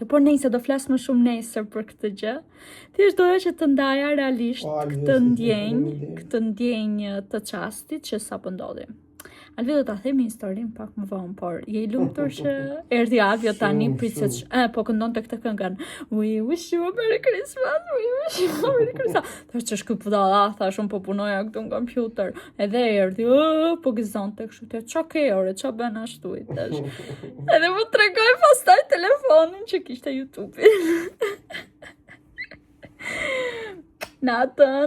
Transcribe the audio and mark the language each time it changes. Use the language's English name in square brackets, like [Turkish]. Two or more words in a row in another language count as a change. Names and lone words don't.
[Albanian] Por nejse, do flas më shumë nesër për këtë gjë. Thjesht doja që të ndaja realisht këtë ndjenjë të çastit që sapo ndodhi. Alvi do ta themi historinë pak më vonë, por je i lumtur që erdhi Alvio tani pritet. Po këndonte këtë këngën. [English] We wish you a Merry Christmas. We wish you a Merry Christmas. [Albanian] Thash ç'është ky budalla, thash unë po punoja këtu në kompjuter. Edhe erdhi, po gëzonte kështu te ç'a ke ore, ç'a bën ashtu i thash. Edhe më tregoi pastaj telefonin që kishte YouTube-in. Natën.